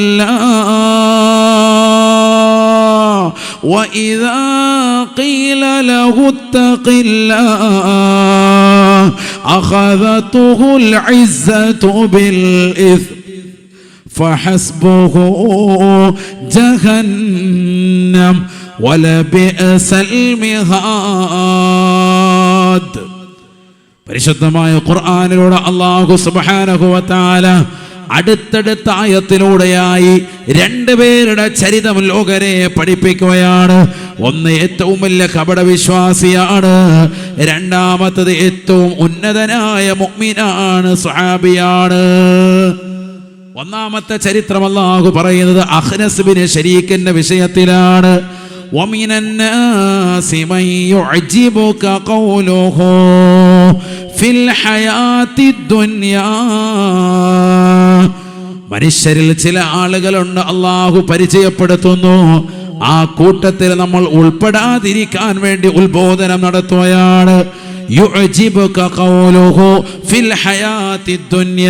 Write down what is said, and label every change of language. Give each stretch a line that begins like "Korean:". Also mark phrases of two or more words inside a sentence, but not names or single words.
Arabic: الله وإذا قيل له اتق الله أخذته العزة بالإثم فحسبه جهنم ولبئس المهاد.
Malayalam: പരിശുദ്ധമായ ഖുർആനിലൂടെ
Arabic: الله سبحانه وتعالى
Malayalam: അടുത്തടുത്ത ആയത്തിലൂടെയായി രണ്ടുപേരുടെ ചരിതം ലോകരെ പഠിപ്പിക്കുകയാണ്. ഒന്ന് ഏറ്റവും വലിയ കപടവിശ്വാസിയാണ്, രണ്ടാമത്തത് ഏറ്റവും ഉന്നതനായ മുഅ്മിനാണ്, സ്വഹാബിയാണ്. ഒന്നാമത്തെ ചരിത്രം അല്ലാഹു പറയുന്നത് അഖ്നസ് ബിൻ ശരീക്കിന്റെ വിഷയത്തിലാണ്.
Arabic: ومن الناس من يعجبك قوله في الحياة الدنيا.
Malayalam: മനുഷ്യരിൽ ചില ആളുകളുണ്ട് അല്ലാഹു പരിചയപ്പെടുത്തുന്നു, ആ കൂട്ടത്തിൽ നമ്മൾ ഉൾപ്പെടാതിരിക്കാൻ വേണ്ടി ഉത്ബോധനം നടത്തുകയാണ്.
Arabic: يعجبك قوله في الحياة الدنيا.